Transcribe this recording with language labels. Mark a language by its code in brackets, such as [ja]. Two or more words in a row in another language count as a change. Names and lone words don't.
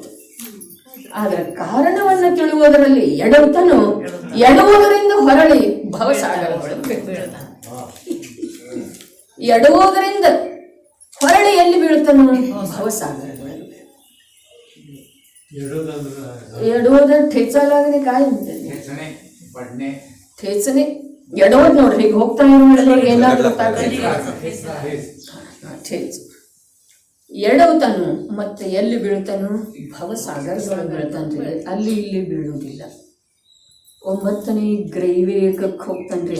[kn] ಆದ್ರೆ ಕಾರಣವನ್ನು ತಿಳಿಯುವುದರಲ್ಲಿ ಎಡುವುದರಿಂದ ಹೊರಳಿ ಭವಸಾಗರದೊಳಗೆ ಎಡುವುದರಿಂದ ಹೊರಳಿ ಎಲ್ಲಿ ಬೀಳ್ತಾನೋ? ಭವಸಾಗರದೊಳಗೆ. ಎಡುವುದನ್ನು [mr] ठेचालागणे काय म्हणते? [kn] ठेचणे ಎಡೋದ್ ನೋಡ್ರಿ. ಈಗ ಹೋಗ್ತಾ ಇರೋದ್ರೊಳಗೆ ಏನಾದ್ರು ಗೊತ್ತಾಗ್ತದೆ. ठेच ಎಡವುತಾನು ಮತ್ತೆ ಎಲ್ಲಿ ಬೀಳ್ತಾನು? ಭವಸಾಗರದೊಳಗೆ ಬೀಳ್ತಾನ್ರಿ. ಅಲ್ಲಿ ಇಲ್ಲಿ ಬೀಳುವುದಿಲ್ಲ. 9ನೇ ಗ್ರೈವೇಕಕ್ಕೆ ಹೋಗ್ತಾನ್ರಿ.